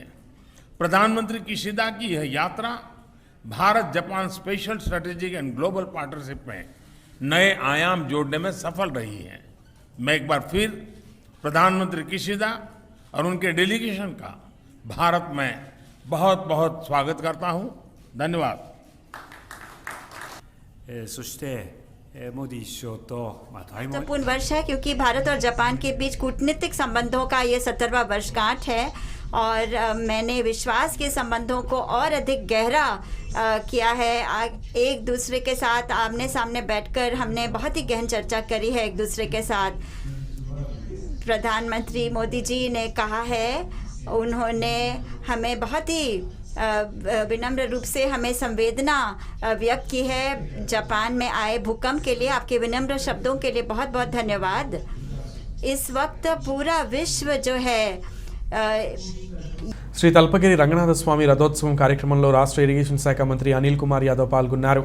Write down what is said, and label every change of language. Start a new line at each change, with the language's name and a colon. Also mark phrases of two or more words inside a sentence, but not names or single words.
Hindi: प्रधानमंत्री किशिदा की यह यात्रा भारत जापान
English: special strategic and global partnership
Hindi: में नए आयाम जोड़ने में सफल रही है। मैं एक बार फिर प्रधानमंत्री किशिदा और उनके डेलीगेशन का भारत में बहुत बहुत स्वागत करता हूं। धन्यवाद।
Japanese: そしてモディ首相と対面
Hindi: महत्वपूर्ण वर्ष है क्योंकि भारत और जापान के बीच कूटनीतिक संबंधों का ये 70वां वर्षगांठ है और मैंने विश्वास के संबंधों को और अधिक गहरा किया है। एक दूसरे के साथ आमने सामने बैठकर हमने बहुत ही गहन चर्चा करी है एक दूसरे के साथ। प्रधानमंत्री मोदी जी ने कहा है, उन्होंने हमें बहुत ही विनम्र रूप से हमें संवेदना व्यक्त की है जापान में आए भूकंप के लिए। आपके विनम्र शब्दों के लिए बहुत बहुत धन्यवाद। इस वक्त पूरा विश्व जो है
Telugu: శ్రీ తల్పగిరి రంగనాథ స్వామి రథోత్సవం కార్యక్రమంలో రాష్ట్ర ఇరిగేషన్ శాఖ మంత్రి అనిల్ కుమార్ యాదవ్ పాల్గొన్నారు.